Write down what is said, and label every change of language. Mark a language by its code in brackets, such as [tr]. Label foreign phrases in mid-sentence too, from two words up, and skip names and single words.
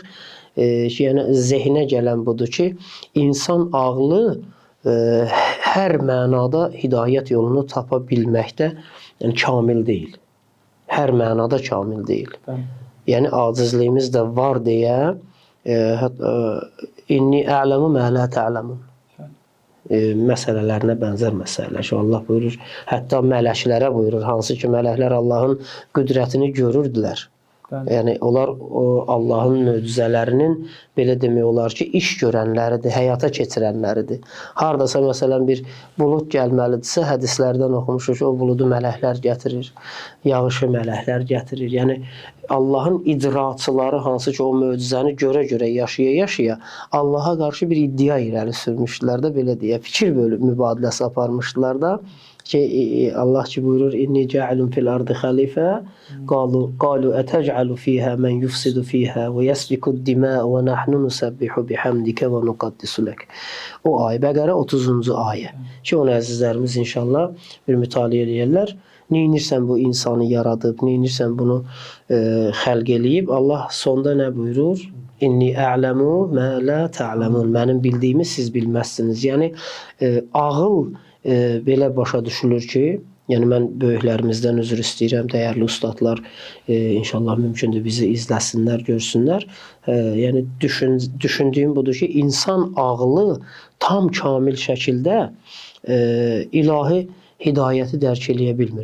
[az] Yəni zehnə gələn budur ki, insan ağlı hər mənada hidayət yolunu tapa bilməkdə yəni kamil deyil. Hər mənada kamil deyil. Yəni acizliyimiz də var deyə [ar] إني أعلم ما لا تعلمون [az] məsələlərinə bənzər məsələlər. Allah buyurur, hətta mələklərə buyurur, hansı ki mələklər Allahın qüdrətini görürdülər. Yəni onlar Allahın möcüzələrinin belə demək olar ki, iş görənləridir, həyata keçirənləridir. Hardasa məsələn bir bulud gəlməlidirsə, hədislərdən oxumuşuq ki, o buludu mələklər gətirir, yağışı mələklər gətirir. Yəni Allahın icraçıları hansı ki o möcüzəni görə-görə yaşaya-yaşaya Allaha qarşı bir iddia irəli sürmüşdülər də, belə deyə fikir mübadiləsi aparmışdılar da. Ki Allah ki buyurur [ar] إني جاعل في الأرض خليفة قالوا أتجعل فيها من يفسد فيها ويسفك الدماء ونحن نسبح بحمدك ونقدس لك. [az] O ayə Bəqərə 30-cu ayə. Ki onu əzizlərimiz inşallah bir mütaliə edərlər. Neynirsən bu insanı yaradıb, neynirsən bunu xəlq eləyib. Allah sonda nə buyurur? [ar] إني أعلم ما لا تعلمون. [az] Mənim bildiyimi siz bilməzsiniz. Yəni ağıl belə başa düşülür ki, yəni mən böyüklərimizdən üzr istəyirəm, dəyərli ustadlar inşallah mümkündür bizi izləsinlər, görsünlər. Yəni düşündüyüm budur ki, insan ağlı tam kamil şəkildə ilahi hidayəti dərk eləyə bilmir.